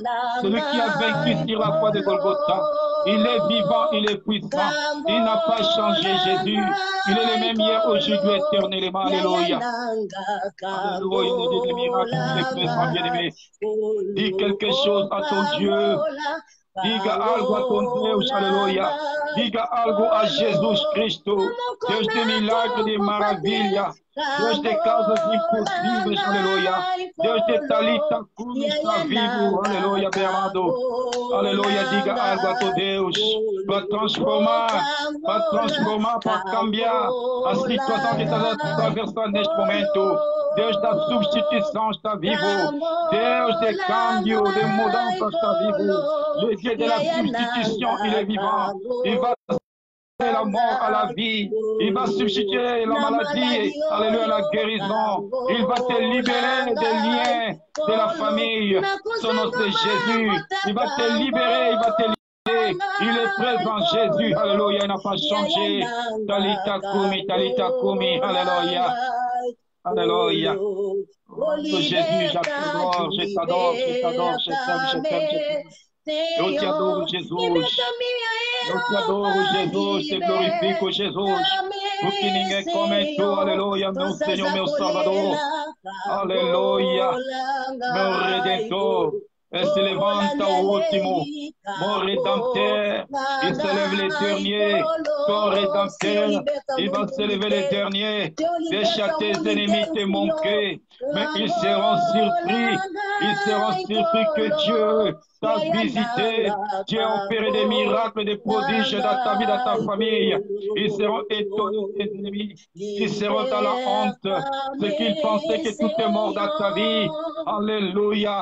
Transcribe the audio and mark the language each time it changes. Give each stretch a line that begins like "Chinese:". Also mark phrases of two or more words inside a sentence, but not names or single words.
French: Celui qui a vaincu sur la croix de Golgotha. Il est vivant, il est puissant. Il n'a pas changé, Jésus. Il est le même hier, aujourd'hui, éternellement. Alléluia. Alléluia. Il dit des miracles, il est présent, bien-aimé. Dis quelque chose à ton Dieu.
Portuguese: Diga algo a ton Deus, aleluia. Diga algo a Jesus Cristo, Deus de milagre, de maravilha, Deus de causas impossíveis, aleluia. Deus de Talita Kumi está vivo, aleluia, bem amado. Aleluia, diga algo a teu Deus para transformar, para cambiar a situação que está atravessando neste momento. Deus da substituição está vivo. Deus de câmbio, de mudança está vivo.
French: Le Dieu de la substitution, il est vivant. Il va substituer la mort à la vie. Il va substituer la maladie, alléluia, la guérison. Il va te libérer des liens de la famille. Son nom c'est Jésus. Il va te libérer, il va te libérer. Il est présent, Jésus, alléluia, il n'a pas changé. Talita Kumi, alléluia. Alléluia. Oh, Jésus, j'adore, je t'adore, je t'adore, je t'aime, je t'aime, je t'aime.
Portuguese: Eu te adoro, Jesus. Eu te adoro, Jesus. Te glorifico, Jesus. Porque ninguém come tu, aleluia, meu Senhor, meu Salvador. Aleluia, meu Redentor. Et se levanta o último,
French: mon rédempteur, il se lève les derniers, ton rédempteur, il va se lever les derniers, déjà tes ennemis te manquaient, mais ils seront surpris que Dieu t'a visité, Dieu a opéré des miracles, des prodiges dans ta vie, dans ta famille, ils seront étonnés, tes ennemis, ils seront dans la honte, ceux qui pensaient que tout est mort dans ta vie, alléluia.